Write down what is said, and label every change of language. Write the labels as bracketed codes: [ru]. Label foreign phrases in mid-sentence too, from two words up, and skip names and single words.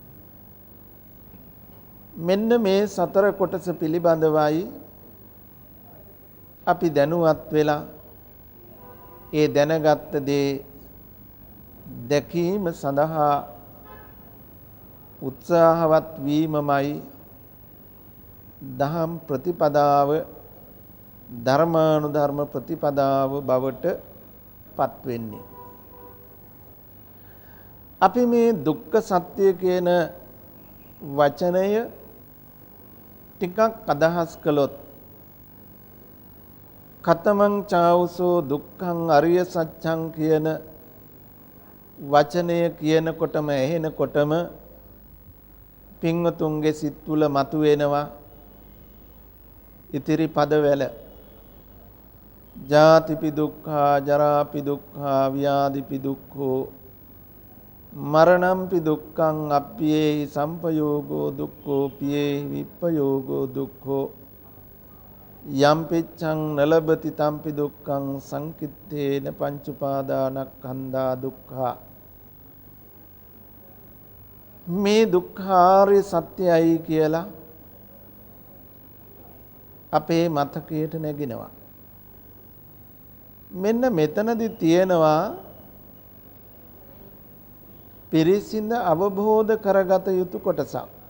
[si] මෙන්න මේ සතර කොටස පිළිබඳවයි අපි දැනුවත් වෙලා ඒ දැනගත් දේ දැකීම සඳහා උත්සාහවත් වීමමයි දහම් ප්‍රතිපදාව ධර්මානුධර්ම ප්‍රතිපදාව බවට පත් වෙන්නේ. අපි මේ දුක්ඛ සත්‍ය කියන වචනය ටිකක් අදහස් කළොත් [pi] කතමං චාවුසෝ දුක්ඛං අරිය සත්‍යං [si] කියන වචනය කියනකොටම ඇහෙනකොටම පින්වතුන්ගේ සිත් තුළ මතුවෙනවා ඉතිරි පදවල [pi] ජාතිපි දුක්ඛා ජරාපි දුක්ඛා ව්‍යාධිපි දුක්ඛෝ මරණම්පි දුක්ඛං අප්පියේහි සම්පයෝගෝ දුක්ඛෝ පියේහි විප්පයෝගෝ දුක්ඛෝ යම්පිච්ඡං නලබති තම්පි දුක්ඛං සංකිත්තේන පංච උපාදානස්කන්ධා දුක්ඛා. [si] මේ දුක්ඛාර්ය සත්‍යයි කියලා අපේ මතකයට නැගිනවා. මෙන්න මෙතනදී තියෙනවා පිරිසිඳ අවබෝධ කරගත යුතු කොටසක්.